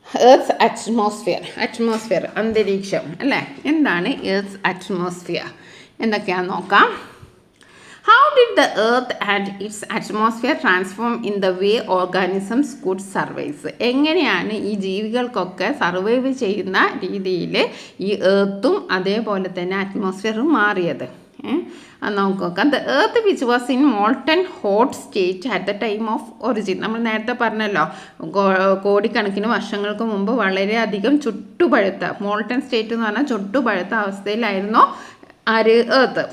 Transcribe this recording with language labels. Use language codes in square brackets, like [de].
[ml] Earth atmosphere അന്തരീക്ഷം അല്ലേ? എന്താണ് എർത്ത് അറ്റ്മോസ്ഫിയർ? എന്തൊക്കെയാണെന്ന് നോക്കാം. [en] How did the earth and its atmosphere transform in the way organisms could survive? [ml] എങ്ങനെയാണ് ഈ ജീവികൾക്കൊക്കെ സർവൈവ് ചെയ്യുന്ന രീതിയിൽ ഈ എർത്തും അതേപോലെ തന്നെ അറ്റ്മോസ്ഫിയറും മാറിയത്? നമുക്ക് നോക്കാം. [en] The earth which was in molten hot state at the time of origin. [ml] നമ്മൾ നേരത്തെ പറഞ്ഞല്ലോ, കോടിക്കണക്കിന് വർഷങ്ങൾക്ക് മുമ്പ് വളരെയധികം ചുട്ടുപഴുത്ത, മോൾട്ടൻ സ്റ്റേറ്റ് എന്ന് പറഞ്ഞാൽ ചുട്ടുപഴുത്ത അവസ്ഥയിലായിരുന്നു എർത്ത്.